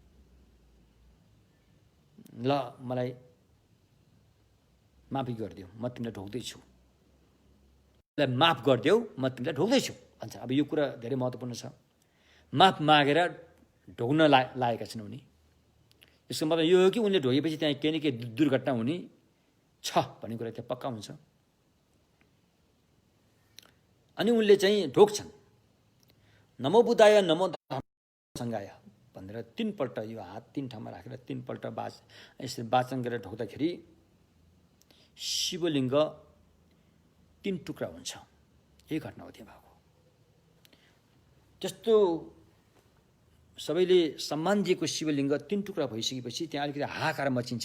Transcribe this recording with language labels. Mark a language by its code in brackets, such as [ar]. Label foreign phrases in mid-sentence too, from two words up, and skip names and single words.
[ne] ल मलाई माफी गरिदेऊ, म तिमीलाई ढोग्दैछु, मलाई माफ गरिदेऊ, म तिमीलाई ढोग्दैछु भन्छ। अब यो कुरा धेरै महत्त्वपूर्ण छ। माफ मागेर ढोग्न लागेका छन् उनी। यसको मतलब यो हो कि उनले ढोगेपछि त्यहाँ केही न केही दुर्घटना हुने छ भन्ने कुरा त्यहाँ पक्का हुन्छ। अनि उनले चाहिँ ढोग्छन्। [pi] नमो बुद्धाय नमो धम्मसङ्घाय [ne] भनेर 3 पल्ट यो हात 3 ठाउँमा राखेर 3 पल्ट यसरी वाचन गरेर ढोग्दाखेरि शिवलिङ्ग 3 टुक्रा हुन्छ। यही घटना हो त्यहाँ भएको। त्यस्तो सबैले सम्मान दिएको शिवलिङ्ग 3 टुक्रा भइसकेपछि त्यहाँ अलिकति हाहाकार मचिन्छ।